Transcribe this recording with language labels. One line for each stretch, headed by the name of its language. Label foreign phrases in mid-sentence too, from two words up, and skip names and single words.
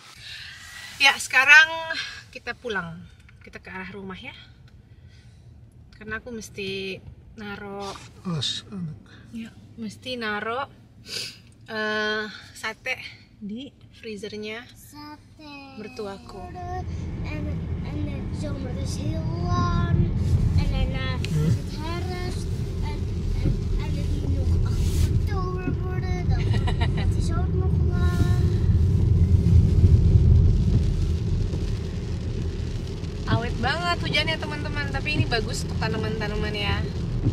Indonesian: Ya, sekarang kita pulang. Kita ke arah rumah ya. Karena aku mesti naro ya, mesti naro sate di freezernya mertuaku.
Dutch: En de zomer is heel lang. En daarna is het herfst. En het moet nog 8 oktober worden. Dan het is ook nog lang.
Indonesian: Awet banget hujannya teman-teman, tapi ini bagus untuk tanaman-tanaman ya.